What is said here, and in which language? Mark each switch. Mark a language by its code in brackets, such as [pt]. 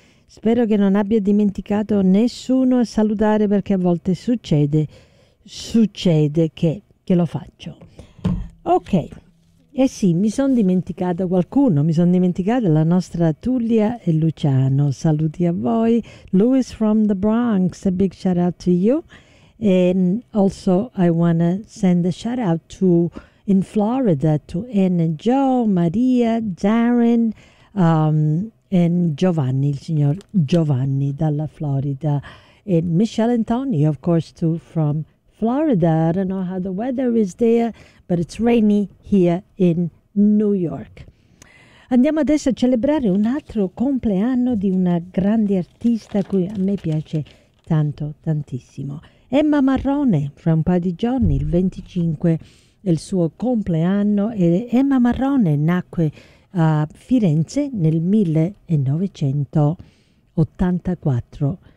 [it] Spero che non abbia dimenticato nessuno a salutare, perché a volte succede che lo faccio. Ok, eh sì, mi sono dimenticato qualcuno, mi sono dimenticata la nostra Tullia e Luciano. Saluti a voi. [en] Louis from the Bronx, a big shout out to you. And also I want to send a shout out to in Florida to Anne and Joe, Maria, Darren, and Giovanni, [it] il signor Giovanni dalla Florida. [en] And Michelle and Tony, of course, too, from Florida. I don't know how the weather is there, but it's rainy here in New York. [it] Andiamo adesso a celebrare un altro compleanno di una grande artista a cui a me piace tanto, tantissimo. Emma Marrone, fra un paio di giorni, il 25, è il suo compleanno. E Emma Marrone nacque a Firenze nel 1984.